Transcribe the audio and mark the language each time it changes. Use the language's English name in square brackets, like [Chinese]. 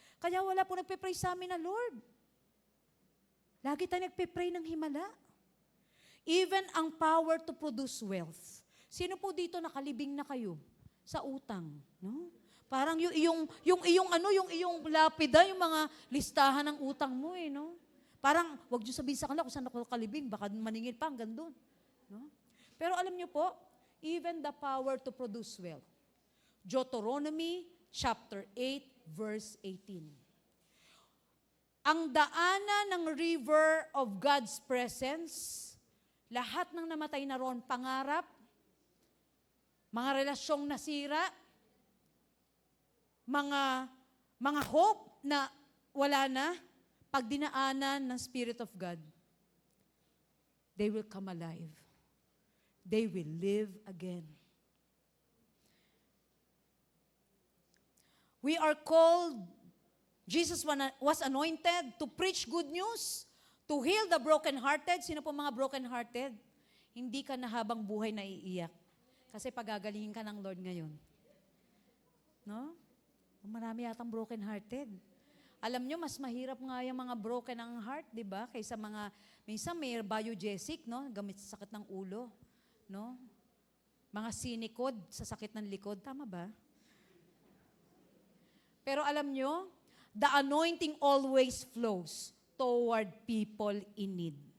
[Filipino] Kaya wala po nagpe-pray sa amin na, Lord. Lagi tayo nagpe-pray ng himala. Even ang [English] power to produce wealth. [Filipino] Sino po dito nakalibing na kayo sa utang? No? Parang yung iyong lapida, yung mga listahan ng utang mo no? Parang, wag niyo sabihin sa kanila kung saan ako kalibing, baka maningil pa hanggang doon. No? Pero alam niyo po, [English] even the power to produce wealth. Deuteronomy chapter 8, verse 18. [Filipino] Ang daanan ng [English] river of God's presence, [Filipino] lahat ng namatay na roon, pangarap, mga relasyong nasira, mga hope na wala na, pag dinaanan ng Spirit of God, [English] they will come alive. They will live again. We are called, Jesus was anointed to preach good news, to heal the brokenhearted. [Filipino] Sino po mga brokenhearted? Hindi ka na habang buhay na iiyak. Kasi pagagalingin ka ng Lord ngayon. No? Marami yatang brokenhearted. Alam nyo, mas mahirap nga yung mga broken ang heart, di ba? Kaysa mga, minsan may biogesic, no? Gamit sa sakit ng ulo. No? Mga sinikod sa sakit ng likod. Tama ba? Pero alam nyo, [English] the anointing always flows toward people in need.